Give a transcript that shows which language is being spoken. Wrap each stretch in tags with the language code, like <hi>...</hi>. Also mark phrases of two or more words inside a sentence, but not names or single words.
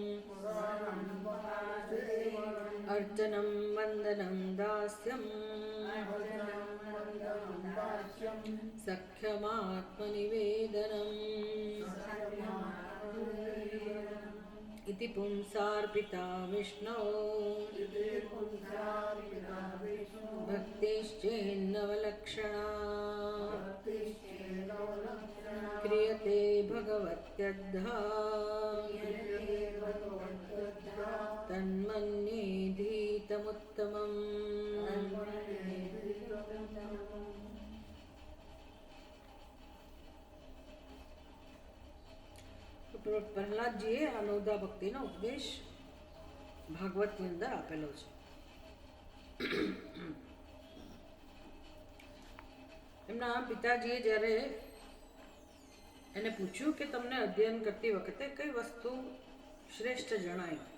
<sa>अर्चनं वन्दनं दास्यम् सख्यमात्मनिवेदनम् इति पुंसार्पिता विष्णो भक्तिश्चेन्नवलक्षणा क्रियते भगवत्यद्धा तन्मन्येधीतमुत्तमम्।</sa> <gu>પ્રહલાદજીએ આ નવદા ભક્તિનો ઉપદેશ ભાગવતની અંદર આપેલો છે. એમના પિતાજીએ જ્યારે એને પૂછ્યું કે તમને અધ્યયન કરતી વખતે કઈ વસ્તુ શ્રેષ્ઠ જણાય,</gu>